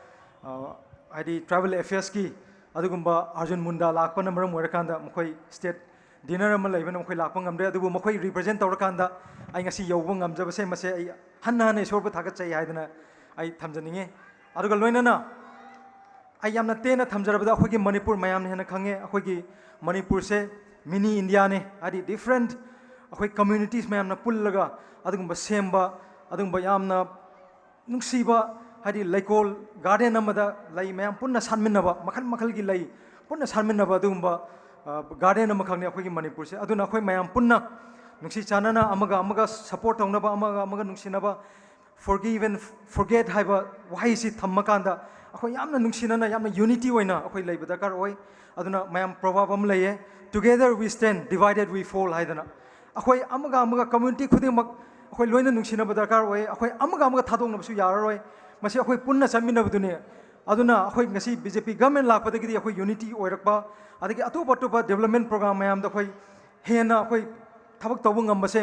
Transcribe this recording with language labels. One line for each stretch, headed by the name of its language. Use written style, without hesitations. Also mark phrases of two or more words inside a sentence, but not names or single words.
Manipuri: adi
English: travel affairs
Manipuri: ki adugumba arjun munda lakpa number moirakanda mkhoi
English: state dinner
Manipuri: ama laibana mkhoi lakpa ngamre adubu mkhoi represent tawrakanda ai ngasi yowba ngamjaba se mase ai hanna ne sorba thagat chai haidana ai thamjaninge aduga loinana ai yamna tena thamjarabada akhoi gi manipur mayam hena khange akhoi gi manipur se
English: mini india
Manipuri: ne adi different akhoi communities mayam na pullaga adugumba semba adugumba yamna nungsiba hadi laikol garden amada lai mayam punna sanminnaba makhal makhal gi lai punna sanminnaba adugumba garden am khangne akhoi gi manipur se aduna akhoi mayam punna nungsi chanana amaga support tawnaba amaga nungsinaba
English: forgive and forget
Manipuri: haiba wahai si thammakanda akhoi yamna nungsinana yamna unity oina akhoi leiba dakar oi aduna mayam proverb am laye
English: together we stand divided we fall
Manipuri: haidana akhoi amaga community khudingmak akhoi loina nungsinaba dakar oi akhoi amaga thadongnabasu yararoi masi akhoi punna chamminabadune aduna akhoi ngasi
English: BJP government
Manipuri: lakpadagi akhoi unity oirakpa adagi atopa
English: development program
Manipuri: mayam da akhoi hena akhoi thabak tawbu ngambase